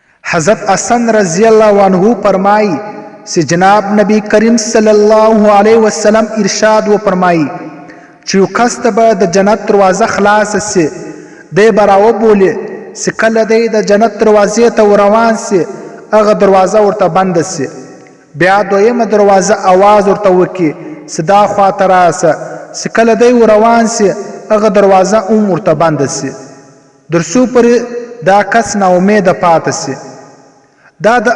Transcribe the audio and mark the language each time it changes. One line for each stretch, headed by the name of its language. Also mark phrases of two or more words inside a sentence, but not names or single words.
Urdu: حضرت حسن رضی اللہ عنہ فرمائی سے جناب نبی کریم صلی اللہ علیہ وسلم ارشاد و فرمائی
Pashto: چې یو کس ته به د جنت دروازه خلاصه سي دی به راوبولي چې کله دی د جنت دروازې ته روان سي هغه دروازه ورته بنده سي بیا دویمه دروازه اواز ورته وکړي چې دا خواته راسه چې کله دی روان سي هغه دروازه هم ورته بنده سي تر څو پورې دا کس ناامیده پاتې سي دا د